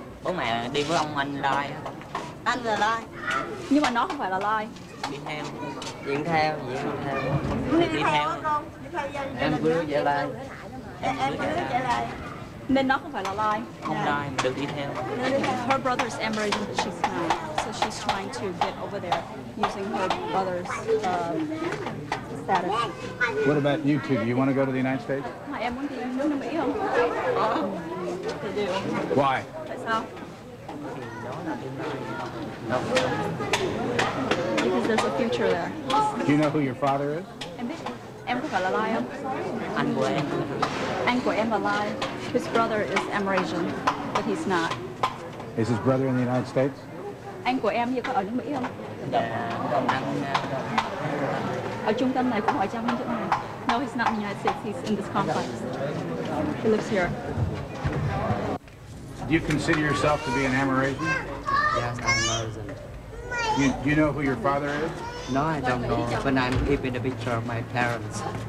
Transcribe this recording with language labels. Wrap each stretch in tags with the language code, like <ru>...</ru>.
<vi>Bố mẹ đi với ông anh Lai. Anh là Lai. Nhưng mà nó không phải là Lai. Đi theo. Diễn theo. Đi theo. Em cứ Gia Lai. Em cứ Gia Lai. Nên nó không phải là lai. Không lai, mà được đi theo.</vi> <en>Her brother's American, but she's not. So she's trying to get over there using her brother's status. What about you two? Do you want to go to the United States?</en> <vi>Mà em muốn đi nước Mỹ không?</vi> <en>They do. Why?</en> <vi>Tại sao?</vi> <en>Because there's a future there. Do you know who your father is?</en> <vi>Em biết. Em có phải là lai không? Anh của em. Anh của em là lai.</vi> <en>His brother is American, but he's not. Is his brother in the United States?</en> <vi>Anh của em như có ở nước Mỹ không? Dạ, anh Ở trung tâm này cũng ở trong chỗ này.</vi> <en>No, he's not in the United States. He's in this complex. He lives here. Do you consider yourself to be an Amerasian? Yes, I'm American. Do you know who your father is? No, I don't know, but I'm keeping a picture of my parents.</en>